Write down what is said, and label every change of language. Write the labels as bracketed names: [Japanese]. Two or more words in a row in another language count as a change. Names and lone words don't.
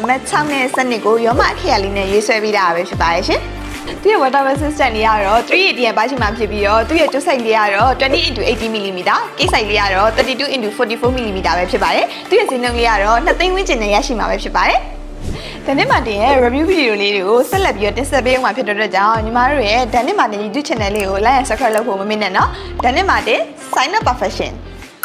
[Burmese] ပါတ်6နဲ့7ကိုရောမအခရာလေးနဲ့ရေးဆွဲပေးထားတာပဲဖြစ်ပါတယ်ရှင်သူ့ရဲ့ [English] water resistant [Burmese] လေးကတော့380ပါရှိမှဖြစ်ပြီးတော့သူ့ရဲ့ကျိုးဆိုင်လေးကတော့20x80mm ကိတ်ဆိုင်လေးကတော့ 32x44mm ပဲဖြစ်ပါတယ်သူ့ရဲ့ဈေးနှုန်းလေးကတော့2သိန်းဝန်းကျင်နဲ့ရရှိမှာပဲဖြစ်ပါတယ်ဒန်နစ်မာတင်ရဲ့ [English] review video [Burmese] လေးတွေကိုဆက်လက်ပြီးတော့တင်ဆက်ပေးအောင်မှာဖြစ်တဲ့ကြောင့်ညီမတို့ရဲ့ဒန်နစ်မာတင် YouTube channel လေးကို [English] like and subscribe [Burmese] လုပ်ဖို့မမေ့နဲ့နော်ဒန်နစ်မာတင် [English] sign up perfection